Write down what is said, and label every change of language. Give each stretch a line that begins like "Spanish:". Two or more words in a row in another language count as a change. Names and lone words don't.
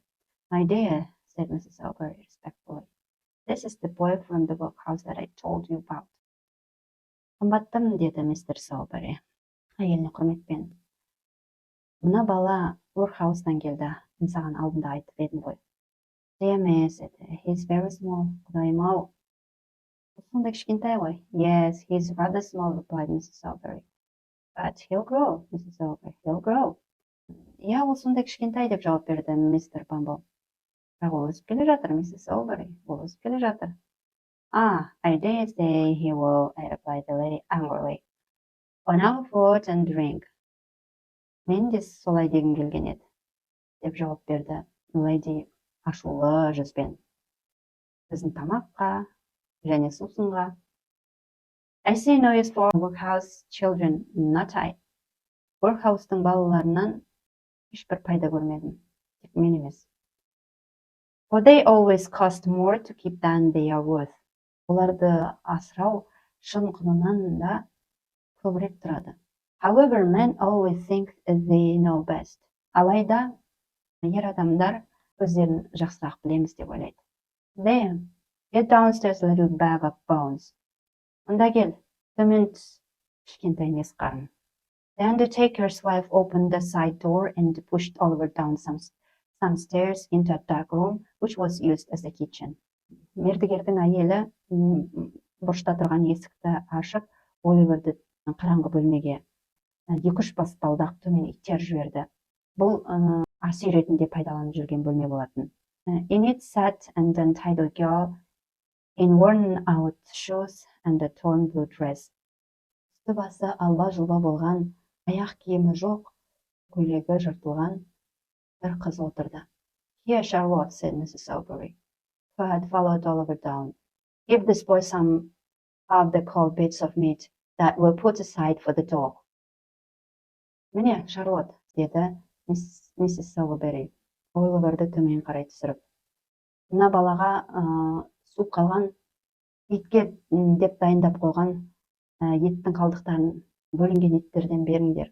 English: My dear, said Mrs. Salisbury respectfully, this is the boy from the workhouse that I told you about.
Kazakh: Қымбаттым, деді мистер Salisbury, әйеліне құрметпен. Мына бала workhouse-тан келді, мен саған алдында айтып едім ғой. Деме,
English: said he's very small,
Kazakh: құдайым-ау. Сондай кішкентай ғой.
English: Yes, he's rather small, replied Mrs. Salisbury. But he'll grow, Mrs. Salisbury, he'll grow.
Kazakh: Я, ол сондай кішкентай деп жауап берді мистер Бамбл. Бірақ ол өсіп келе жатыр, Mrs. Salisbury, ол өсіп келе жатыр.
English: I dare say he will, replied the lady angrily. On our food and drink.
Kazakh: Мен де солай дегім келген еді, деп жауап берді леди ашулы жүзбен. Біздің тамаққа және сусынға.
English: I see no use for workhouse children, not I.
Kazakh: Workhouse-тың балаларынан ешбір пайда көрмедім, тек мен емес.
English: For they always cost more to keep than they are worth.
Kazakh: оларды асырау шын құнынан да көбірек тұрады.
English: However, men always think they know best.
Kazakh: Алайда, ер адамдар өздерін жақсырақ білеміз деп ойлайды.
English: There, get downstairs, little bag of bones.
Kazakh: Онда кел, төмен түс, кішкентай мес қарын.
English: The undertaker's wife opened the side door and pushed Oliver down some stairs into a dark room, which was used as a kitchen.
Kazakh: Мердігердің әйелі бұрышта тұрған есікті ашып, Оливерді қараңғы бөлмеге 2-3 баспалдақ төмен итеріп жіберді. Бұл ас үй ретінде пайдаланып жүрген бөлме болатын.
English: In it sat an untidy girl in worn out shoes and a torn blue dress.
Kazakh: Үсті басы алба-жұлба болған, аяқ киімі жоқ, көйлегі жыртылған бір қыз отырды.
English: Here, Charlotte, said Mrs. Sowerberry, who had followed Oliver down. Give this boy some of the cold bits of meat that we'll put aside for the dog.
Kazakh: Міне, Шарлотт, деді миссис Соуэрбери, Оливерді төмен қарай түсіріп. Мына балаға суып қалған, итке деп дайындап қойған еттің қалдықтарын, бөлінген еттерден беріңдер.